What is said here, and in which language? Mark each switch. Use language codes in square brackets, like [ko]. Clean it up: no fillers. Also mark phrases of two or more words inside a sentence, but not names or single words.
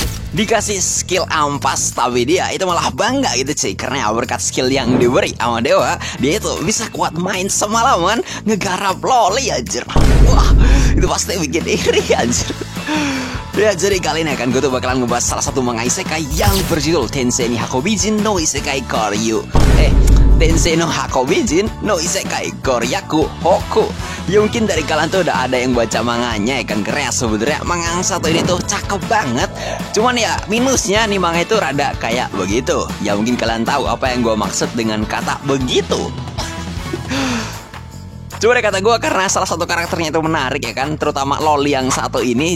[id] dikasih skill ampas, tapi dia itu malah bangga gitu cuy, karena berkat skill yang diberi sama dewa, dia itu bisa kuat main semalaman ngegarap loli anjir. Wah, itu pasti bikin iri anjir. Ya, jadi kali ini gue tuh bakalan ngebahas salah satu manga isekai yang berjudul Tensei no Hakobijin no Isekai Koryu. Tensei no Hakobijin no Isekai Koryaku Hoku. Ya mungkin dari kalian tuh udah ada yang baca manganya ya kan, karena sebenarnya manga yang satu ini tuh cakep banget. Cuman ya minusnya nih, manga itu rada kayak begitu. Ya mungkin kalian tahu apa yang gue maksud dengan kata begitu. Coba deh kata gue, karena salah satu karakternya itu menarik ya kan, terutama loli yang satu ini.